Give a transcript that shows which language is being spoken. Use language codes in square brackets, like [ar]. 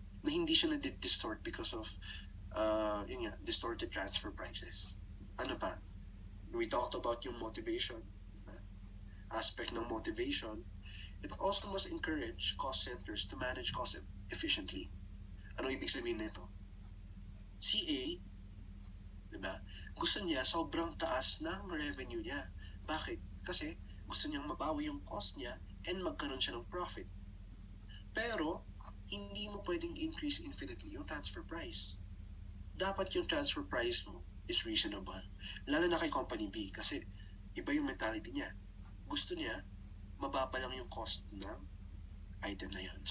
[tl] Na hindi siya na-distort [en] because of distorted transfer prices. [tl] Ano pa? [en] We talked about yung motivation. Diba? Aspect ng motivation. It also must encourage cost centers to manage cost efficiently. [tl] Ano ibig sabihin nito? Si A, diba, gusto niya sobrang taas ng revenue niya. Bakit? Kasi gusto niyang mabawi yung cost niya and magkaroon siya ng profit. Pero, hindi mo pwedeng increase infinitely yung transfer price. Dapat yung transfer price mo [en] is reasonable. [tl] Lalo na kay company B kasi iba yung mentality niya. Gusto niya mababa lang yung cost ng item na yan.